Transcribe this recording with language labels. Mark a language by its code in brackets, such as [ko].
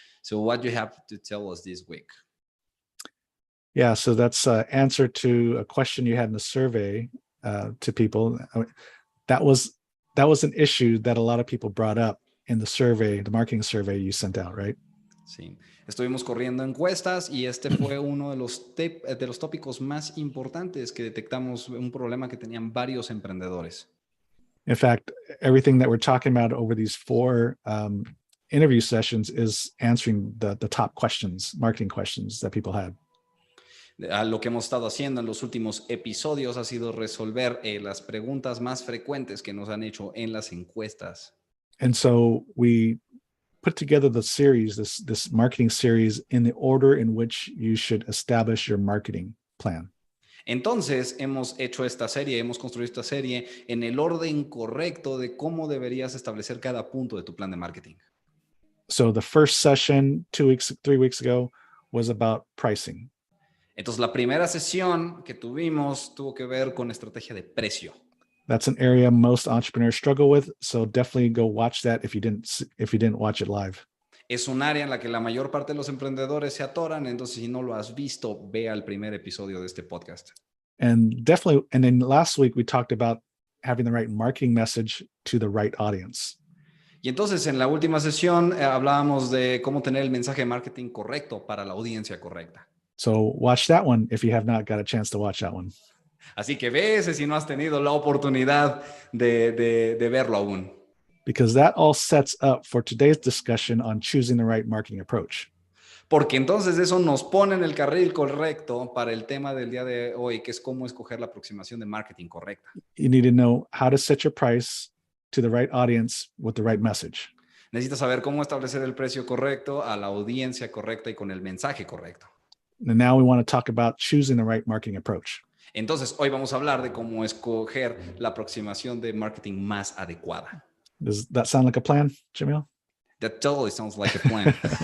[en] So, what do you have to tell us this week? Yeah, so that's an answer to a question you had in the survey to people. That was an issue that a lot of people brought up in the survey, the marketing survey you sent out, right? [es] Sí, estuvimos corriendo encuestas y este fue uno de los tópicos más importantes que detectamos, un problema que tenían varios emprendedores. [en] In fact, everything that we're talking about over these 4 interview sessions is answering the top questions, marketing questions that people had. [es] Lo que hemos estado haciendo en los últimos episodios ha sido resolver las preguntas más frecuentes que nos han hecho en las encuestas. [en] And so we put together the series, this marketing series, in the order in which you should establish your marketing plan. [es] Entonces hemos construido esta serie en el orden correcto de cómo deberías establecer cada punto de tu plan de marketing. [en] So the first session 3 weeks ago was about pricing. [es] Entonces, la primera sesión que tuvimos tuvo que ver con estrategia de precio. [en] That's an area most entrepreneurs struggle with, so definitely go watch that if you didn't watch it live. [es] Es un área en la que la mayor parte de los emprendedores se atoran, entonces si no lo has visto, ve al primer episodio de este podcast. [en] And definitely, and then last week we talked about having the right marketing message to the right audience. [es] Y entonces en la última sesión hablábamos de cómo tener el mensaje de marketing correcto para la audiencia correcta. [en] So watch that one if you have not got a chance to watch that one. [es] Así que ve ese si no has tenido la oportunidad de verlo aún. [en] Because that all sets up for today's discussion on choosing the right marketing approach. [es] Porque entonces eso nos pone en el carril correcto para el tema del día de hoy, que es cómo escoger la aproximación de marketing correcta. [en] You need to know how to set your price to the right audience with the right message. [es] Necesitas saber cómo establecer el precio correcto a la audiencia correcta y con el mensaje correcto. [en] And now we want to talk about choosing the right marketing approach. [es] Entonces, hoy vamos a hablar de cómo escoger la aproximación de marketing más adecuada. [en] Does that sound like a plan, Jamil? That totally sounds like a plan.